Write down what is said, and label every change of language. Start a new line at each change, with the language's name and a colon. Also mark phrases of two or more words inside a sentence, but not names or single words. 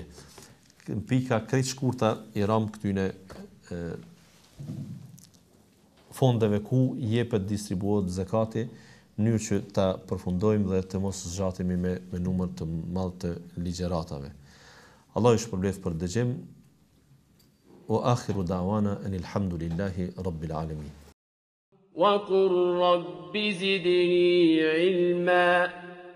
Albanian: Në pika krejt shkurta i ram këtyne fondeve ku jepet distribuohet zakati, në mënyrë që ta përfundojmë dhe të mos zgjatemi me numër të madh të ligjëratave. Allah ju shpërblet për dëgjim.
Arabic: وآخر دعوانا أن الحمد لله رب العالمين. وقل رب زدني علما.